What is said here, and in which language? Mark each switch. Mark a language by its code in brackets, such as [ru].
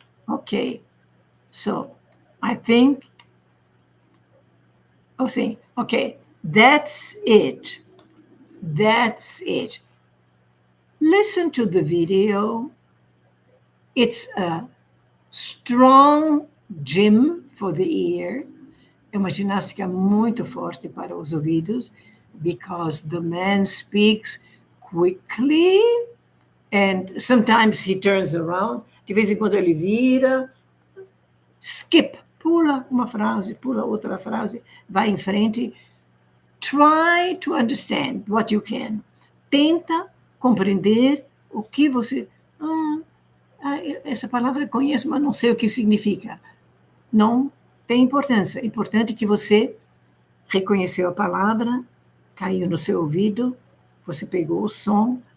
[en] Okay, so I think, okay, that's it. That's it. Listen to the video. It's a strong gym for the ear. [pt] É uma ginástica muito forte para os ouvidos, [en] because the man speaks quickly and sometimes he turns around. [pt] De vez em quando ele vira, skip, pula uma frase, pula outra frase, vai em frente. [en] Try to understand what you can. [pt] Tenta compreender o que você... essa palavra eu conheço, mas não sei o que significa. Não tem importância. É importante que você reconheceu a palavra, caiu no seu ouvido, você pegou o som,